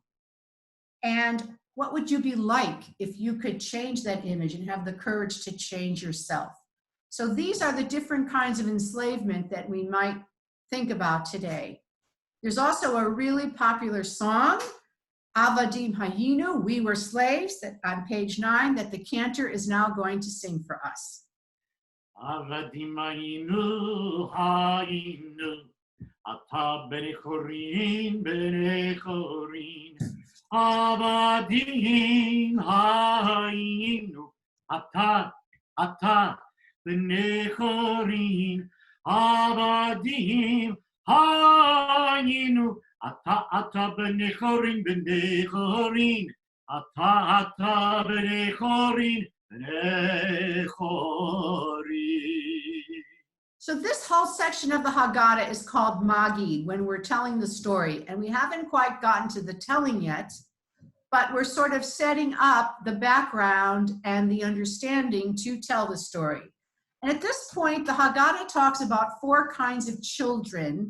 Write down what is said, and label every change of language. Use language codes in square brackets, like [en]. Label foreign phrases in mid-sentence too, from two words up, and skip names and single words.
[en] And what would you be like if you could change that image and have the courage to change yourself? So these are the different kinds of enslavement that we might think about today. There's also a really popular song, Avadim Hayinu, We Were Slaves, that on page 9, that the Cantor is now going to sing for us. [he] עבדים היינו, היינו. עתה בני חורין, עבדים היינו. עתה בני חורין, עבדים היינו. עתה בני חורין, עתה בני חורין, בני חורין. [en] So this whole section of the Haggadah is called Magid, when we're telling the story. And we haven't quite gotten to the telling yet, but we're sort of setting up the background and the understanding to tell the story. And at this point, the Haggadah talks about 4 kinds of children.